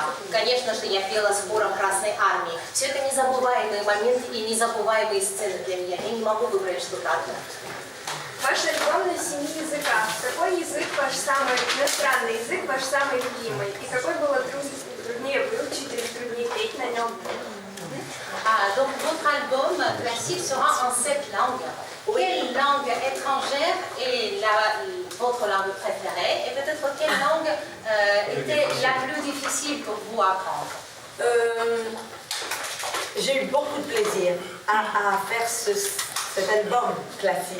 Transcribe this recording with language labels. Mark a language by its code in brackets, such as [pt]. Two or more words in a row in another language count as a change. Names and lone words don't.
[ru] Конечно же, я пела с хором Красной Армии. Все это незабываемые моменты и незабываемые сцены для меня. Я не могу выбрать что-то одно. Ваш альбом на 7 языках. Какой язык ваш самый иностранный язык, ваш самый любимый? И какой было труднее выучить или труднее петь на нем? [fr] Donc votre album classique sera en 7 langues. Quelle langue étrangère est votre langue préférée et peut-être quelle langue était la plus difficile pour vous à apprendre? J'ai eu beaucoup de plaisir à faire ce cet album classique.